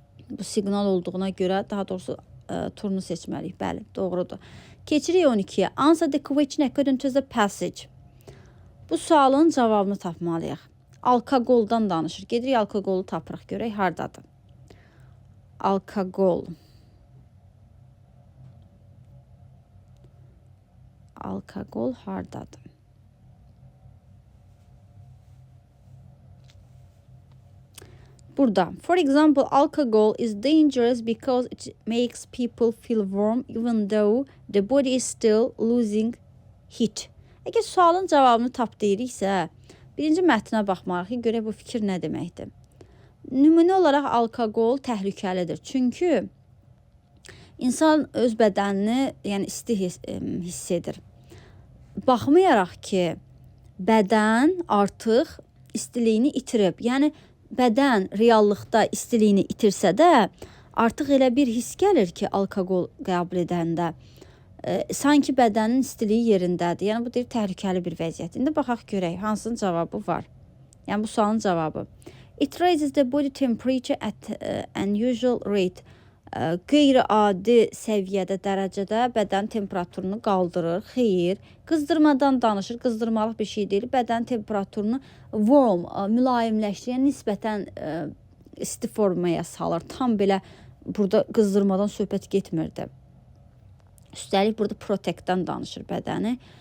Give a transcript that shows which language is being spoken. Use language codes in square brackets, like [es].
[az] Bu siqnal olduğuna görə daha doğrusu turunu seçməliyik. Bəli, doğrudur. Keçirik 12-yə. [en] Answer the question according to the passage. [az] Bu sualın cavabını tapmalıyıq. Alkoqoldan danışır. Gedirik alkoqolu tapırıq. Görək hardadır. Alkoqol. Alkoqol hardadır? Burada. [en] For example, alcohol is dangerous because it makes people feel warm even though the body is still losing heat. [az] Əgər sualın cavabını tap deyiriksə, birinci mətnə baxmalıyıq ki, görək bu fikir nə deməkdir. Nümunə olaraq alkoqol təhlükəlidir. Çünki insan öz bədənini, yəni isti hiss edir. Baxmayaraq ki, bədən artıq istiliyini itirib. Yəni bədən reallıqda istiliyini itirsə də, artıq elə bir hiss gəlir ki, alkoqol qəbul edəndə sanki bədənin istiliyi yerindədir. Yəni bu deyir təhlükəli bir vəziyyət. İndi baxaq görək hansının cavabı var. Yəni bu sualın cavabı. [en] It raises the body temperature at unusual rate. [az] Qeyri-adi səviyyədə, dərəcədə bədən temperaturunu qaldırır. Xeyr, qızdırmadan danışır. Qızdırmalıq bir şey deyil. Bədən temperaturunu warm, mülayimləşdirən, nisbətən isti formaya salır. Tam belə burada qızdırmadan söhbət getmirdi. Üstəlik burada protectdən danışır bədəni.